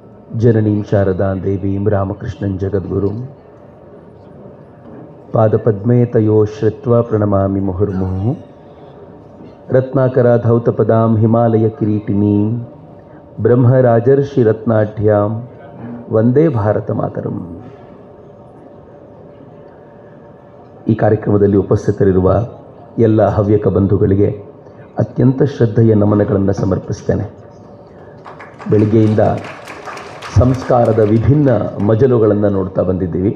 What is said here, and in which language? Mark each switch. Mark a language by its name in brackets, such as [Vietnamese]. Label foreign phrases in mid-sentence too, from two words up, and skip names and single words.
[Sanskrit] जननीं शारदां देवीं रामकृष्णं जगद्गुरुं पादपद्मे तयोः श्रुत्वा प्रणमामि मुहुर्मुहुः रत्नाकराधौतपदां हिमालयकिरीटिनीं ब्रह्मराजर्षिरत्नाढ्यां ವಂದೇ ಭಾರತ ಮಾತರಂ. [Kannada] ಈ ಕಾರ್ಯಕ್ರಮದಲ್ಲಿ ಉಪಸ್ಥಿತರಿರುವ ಎಲ್ಲ ಹವ್ಯಕ ಬಂಧುಗಳಿಗೆ ಅತ್ಯಂತ ಶ್ರದ್ಧೆಯ ನಮನಗಳನ್ನು ಸಮರ್ಪಿಸ್ತೇನೆ. ಬೆಳಿಗ್ಗೆಯಿಂದ ಸಂಸ್ಕಾರದ ವಿಭಿನ್ನ ಮಜಲುಗಳನ್ನು ನೋಡ್ತಾ ಬಂದಿದ್ದೀವಿ.